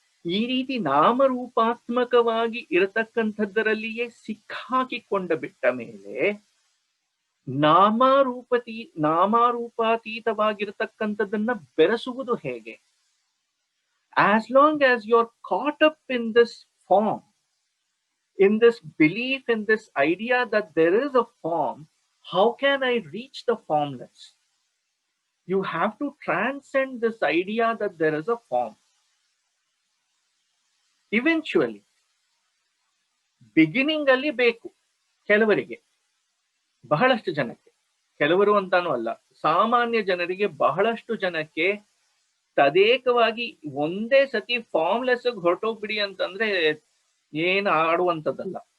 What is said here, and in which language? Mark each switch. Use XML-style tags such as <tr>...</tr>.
<kn>ಈ ರೀತಿ ನಾಮರೂಪಾತ್ಮಕವಾಗಿ ಇರತಕ್ಕಂಥದ್ದರಲ್ಲಿಯೇ ಸಿಕ್ಕಾಕಿಕೊಂಡ ಬಿಟ್ಟ ಮೇಲೆ ನಾಮಾರೂಪಾತೀತವಾಗಿರತಕ್ಕಂಥದ್ದನ್ನ ಬೆರೆಸುವುದು ಹೇಗೆ?</kn> <en>As long as you are caught up in this form, in this belief, in this idea that there is a form, how can I reach the formless? You have to transcend this idea that there is a form. Eventually, beginning</en> <kn>ಅಲ್ಲಿ ಬೇಕು ಕೆಲವರಿಗೆ, ಬಹಳಷ್ಟು ಜನಕ್ಕೆ, ಕೆಲವರು ಅಂತಾನೂ ಅಲ್ಲ, ಸಾಮಾನ್ಯ ಜನರಿಗೆ ಬಹಳಷ್ಟು ಜನಕ್ಕೆ ತದೇಕವಾಗಿ ಒಂದೇ ಸತಿ ಫಾರ್ಮ್ಲೆಸ್ ಹೊರಟೋಗ್ಬಿಡಿ ಅಂತಂದ್ರೆ ಏನು ಆಡುವಂಥದ್ದಲ್ಲ.</kn>